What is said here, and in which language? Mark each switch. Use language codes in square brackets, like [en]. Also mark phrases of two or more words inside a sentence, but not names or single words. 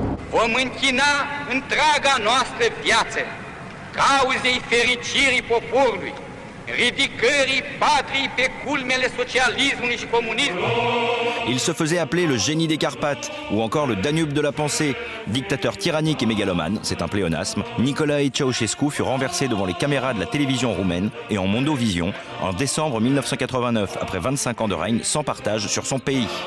[ro] vom închina întreaga noastră viață cauzei fericirii poporului, ridicării patriei pe culmele socialismului și comunismului. [fr] Il se faisait appeler le génie des Carpates ou encore le Danube de la pensée. Dictateur tyrannique et mégalomane, c'est un pléonasme, Nicolae Ceausescu fut renversé devant les caméras de la télévision roumaine et en Mondovision en décembre 1989, après 25 ans de règne sans partage sur son pays.